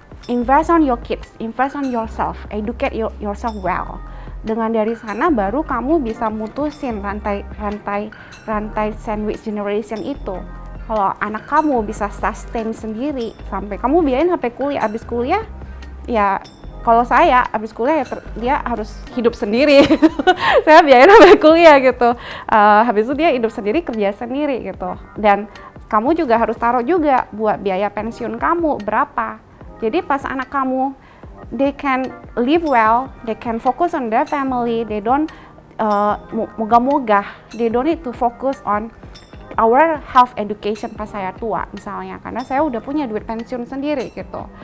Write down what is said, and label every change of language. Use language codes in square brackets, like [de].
[en] Invest on your kids, invest on yourself, educate yourself well. [id] Dengan dari sana baru kamu bisa mutusin rantai sandwich generation itu. Kalau anak kamu bisa sustain sendiri sampai kamu biayain sampai kuliah, abis kuliah ya kalau saya abis kuliah ya dia harus hidup sendiri. Saya biayain sampai kuliah gitu. Habis itu dia hidup sendiri, kerja sendiri gitu. Dan kamu juga harus taruh juga buat biaya pensiun kamu berapa. Jadi pas anak kamu, [en] they can live well, they can focus on their family, they don't mogah-mogah, they don't need to focus on our health education [id] pas saya tua misalnya, karena saya udah punya duit pensiun sendiri gitu.